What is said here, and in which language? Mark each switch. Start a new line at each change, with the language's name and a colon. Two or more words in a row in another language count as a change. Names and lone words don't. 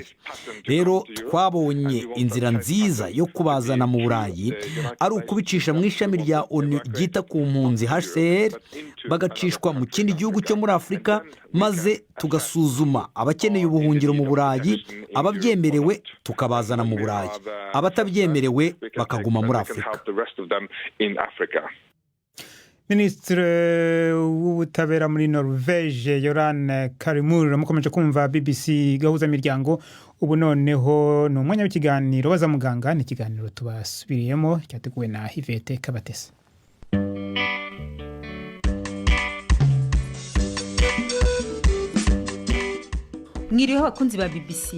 Kinyarwanda: Rero twabonye inzira nziza yo kubazana mu Burayi ari ukubicisha mu ishami rya ONU ryita ku mpunzi HCR, bagacishwa mu kindi gihugu cyo muri Afrika, maze tugasuzuma abakeneye ubuhungiro mu Burayi, ababyemerewe tukabazana mu Burayi, abatabyemerewe bakaguma muri Afrika. Minisitiri w'ubutabera muri Norvege Yoran Karimur mukomeje kumva BBC gahuza miryango ubu noneho ni umwanya w'ikiganiro waza muganga ni ikiganiro tubasubiriyemo cyateguwe na Hivete Kabatesi. Mwiriho bakunzi ba BBC.